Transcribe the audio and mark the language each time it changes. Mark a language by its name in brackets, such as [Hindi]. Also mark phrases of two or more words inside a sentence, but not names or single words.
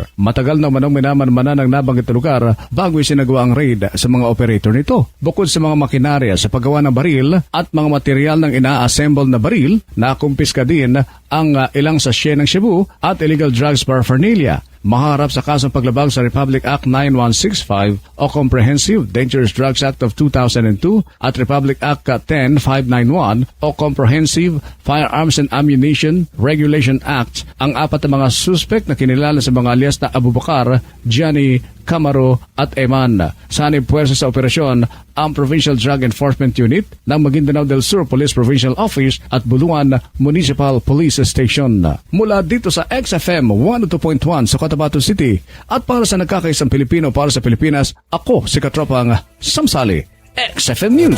[Filipino] Matagal na manong minaman-manan ng nabanggit na lugar bago isinagawa ang raid sa mga operator nito. Bukod sa mga makinarya sa paggawa ng baril at mga material ng ina-assemble na baril, nakumpiska din ang ilang sachet ng shabu at [English] illegal drugs paraphernalia. [Filipino] Maharap sa kasong paglabag sa Republic Act 9165 o Comprehensive Dangerous Drugs Act of 2002 at Republic Act 10591 o Comprehensive Firearms and Ammunition Regulation Act ang apat na mga suspect na kinilala sa mga alias na Abubakar, Gianni, Camaro at Eman. Sanib puwersa sa operasyon ang Provincial Drug Enforcement Unit ng Maguindanao del Sur Police Provincial Office at Buluan Municipal Police Station. Mula dito sa XFM 102.1 sa Cotabato City at para sa nagkakaisang Pilipino para sa Pilipinas, ako si Katropang Samsali, XFM News.